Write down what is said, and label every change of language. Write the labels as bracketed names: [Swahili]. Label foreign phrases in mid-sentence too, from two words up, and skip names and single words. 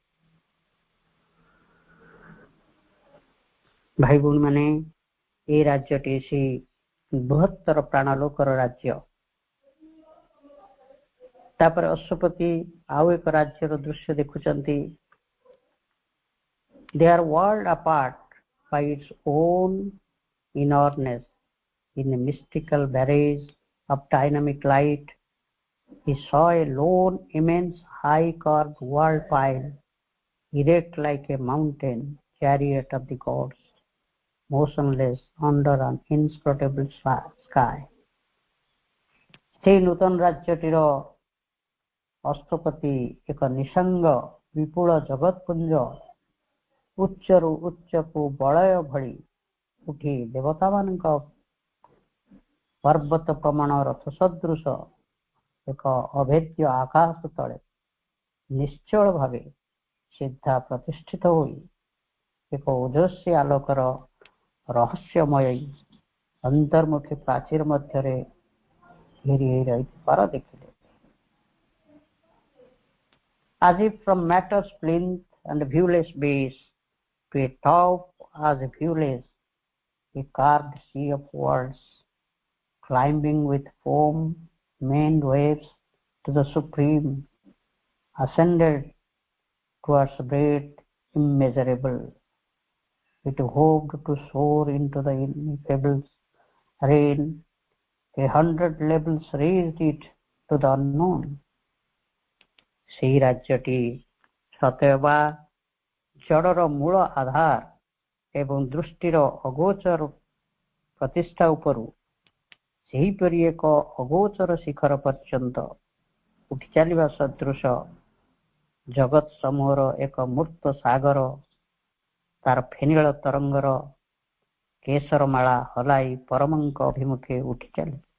[Odia] ଭାଇ ଭଉଣୀମାନେ, ଏ ରାଜ୍ୟଟି ସେ ବୃହତ୍ତର ପ୍ରାଣଲୋକର ରାଜ୍ୟ। ତାପରେ ଅଶ୍ୱପତି ଆଉ ଏକ ରାଜ୍ୟର ଦୃଶ୍ୟ ଦେଖୁଛନ୍ତି। [English] They are world apart by its own inordness. In a mystical barrage of dynamic light, he saw a lone, immense, high-carved world pile, erect like a mountain chariot of the gods, motionless under an inscrutable sky. [Odia] ସେହି ନୂତନ ରାଜ୍ୟଟିର ଅଶ୍ୱପତି ଏକ ନିସଙ୍ଗ ବିପୁଳ ଜଗତପୁଞ୍ଜ ଉଚ୍ଚରୁ ଉଚ୍ଚକୁ ବଳୟ ଭଳି ଉଠି ଦେବତାମାନଙ୍କ ପର୍ବତ ପ୍ରମାଣ ରଥ ସଦୃଶ ଏକ ଅଭେଦ୍ୟ ଆକାଶ ତଳେ ନିଶ୍ଚଳ ଭାବେ ସିଧା ପ୍ରତିଷ୍ଠିତ ହୋଇ ଏକ ଓଜସ୍ୱୀ ଆଲୋକର ରହସ୍ୟମୟ ଅନ୍ତର୍ମୁଖୀ ପ୍ରାଚୀର ମଧ୍ୟରେ ଘେରି ରହିଥିବାର ଦେଖିଲେ। [English] As if from matter's plinth and viewless base to a top as viewless, a carved sea of worlds, climbing with foam-maned waves to the supreme, ascended towards breadth immeasurable. It hoped to soar into the ineffable reign. 100 levels raised it to the unknown. [Odia] ସେହି ରାଜ୍ୟଟି ସତେଅବା ଜଡ଼ର ମୂଳ ଆଧାର ଏବଂ ଦୃଷ୍ଟିର ଅଗୋଚର ପ୍ରତିଷ୍ଠା ଉପରୁ ସେହିପରି ଏକ ଅଗୋଚର ଶିଖର ପର୍ଯ୍ୟନ୍ତ ଉଠି ଚାଲିବା ସଦୃଶ ଜଗତ ସମୂହର ଏକ ମୂର୍ତ୍ତ ସାଗର ତାର ଫେନିଳ ତରଙ୍ଗର କେଶରମାଳା ହଲାଇ ପରମଙ୍କ ଅଭିମୁଖେ ଉଠି ଚାଲେ।